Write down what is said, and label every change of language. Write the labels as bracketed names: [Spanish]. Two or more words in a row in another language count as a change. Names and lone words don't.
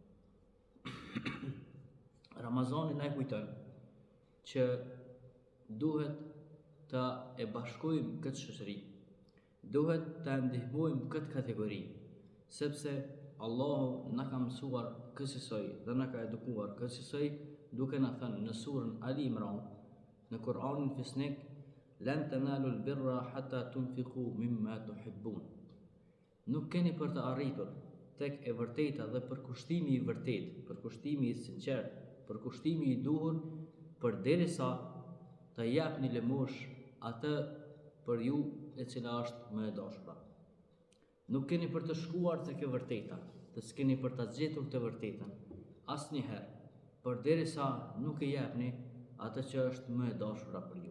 [Albanian] Ramazani na kujton që duhet ta e bashkojmë këtë shoqëri. Duhet të ndihmojmë këtë kategori, sepse Allahu na ka mësuar kësaj dhe na ka edukuar kësaj duke na thënë në surën Ali Imran, në Kur'anin Fisnik, [Arabic] "لن تنالوا البر حتى تنفقوا مما تحبون." [Albanian] Nuk keni për të arritur tek e vërteta dhe përkushtimi I vërtet, përkushtimi I sinqert, përkushtimi I duhur, përderisa të japni lëmosh atë për ju e cila është më e dashura. Nuk keni për të shkuar tek e vërteta, të s'keni për të gjetur të vërtetën, asnjëherë, përderisa nuk e japni atë që është më e dashura për ju.